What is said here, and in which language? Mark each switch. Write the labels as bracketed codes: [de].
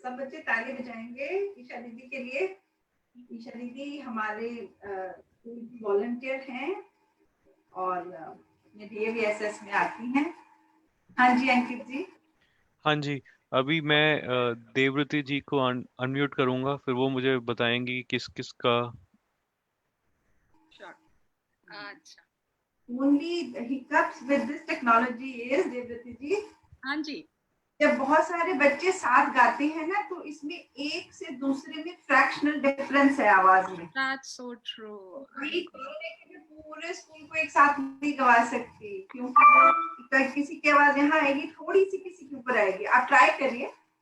[hi] सब बच्चे ताली बजाएंगे ईशा दीदी के लिए। ईशा दीदी हमारे वॉलंटियर हैं और ये DAVSS में आती हैं। हाँ जी अंकित जी। हाँ जी, अभी मैं देवव्रती जी को अनम्यूट करूंगा, फिर वो मुझे बताएंगी किस किस का। अच्छा। [en] Only hiccups with this technology is Devvrati ji. [hi] हाँ जी। जब बहुत सारे बच्चे साथ गाते हैं ना तो इसमें एक से दूसरे में फ्रैक्शनल डिफरेंस है आवाज में। [en] That's so true. [hi] पूरे स्कूल को एक साथ नहीं गवा सकती क्योंकि किसी की आवाज यहाँ आएगी थोड़ी सी किसी के ऊपर आएगी। आप ट्राई करिए।